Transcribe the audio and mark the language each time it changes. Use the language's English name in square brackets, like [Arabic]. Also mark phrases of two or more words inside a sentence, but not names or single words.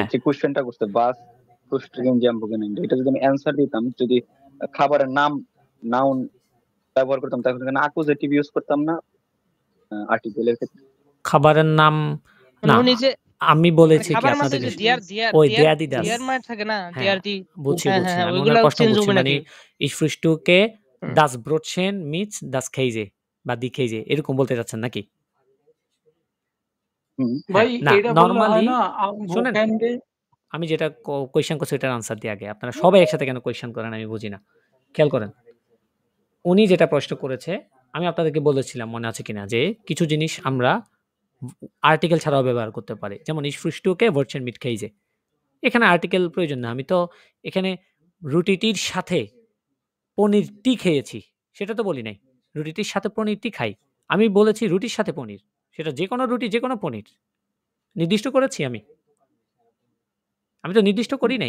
[Bangla] যে কোশ্চেনটা করতে [German] Was frühstücken [Bangla] যে [German] am Wochenende, [Bangla] এটা যদি আমি অ্যানসার দিতাম, যদি খাবারের নাম নাউন ব্যবহার করতাম, তাহলে এখানে অ্যাকুজেটিভ ইউজ করতাম না আর্টিকেলের ক্ষেত্রে? খাবারের নাম না, উনি যে আমি বলেছি কি খাবার মাঝে আপনাদেরকে, যে দিয়ার ওই দেয়া দি দাস, দিয়ার মার থাকে না, হ্যাঁ, দিয়ার দি বুঝছি হ্যাঁ, বুঝছি, হ্যাঁ, আমি ওইগুলা ওনার প্রশ্ন চেঞ্জ বুঝছি, হবে মানে নাকি? [German] ich frühstücke [Bangla] হুম। [German] das Brötchen mit das Käse বা die Käse, [Bangla] এরকম বলতে চাচ্ছেন নাকি? ভাই না, এটা বললে normally হয় না? আম শুনেন, ভোকেন্ডে আমি যেটা কোয়েশ্চেন করছি এটার আনসার দিয়ে আগে, আপনারা সবাই একসাথে কেন কোয়েশ্চেন করেন আমি বুঝি না, খেয়াল করেন। উনি যেটা প্রশ্ন করেছে, আমি আপনাদেরকে বলেছিলাম মনে আছে কিনা, যে কিছু জিনিস আমরা আর্টিকেল ছাড়াও ব্যবহার করতে পারি, যেমন [German] ich frühstücke Brötchen mit Käse, [Bangla] এখানে আর্টিকেল প্রয়োজন না, আমি তো এখানে রুটিটির সাথে পনিরটি খেয়েছি, সেটা তো বলি নাই, রুটিটির সাথে পনিরটি খাই, আমি বলেছি রুটির সাথে পনির, সেটা যে কোনো রুটি যে কোনো পনির নির্দিষ্ট করেছি আমি তো নির্দিষ্ট করি নাই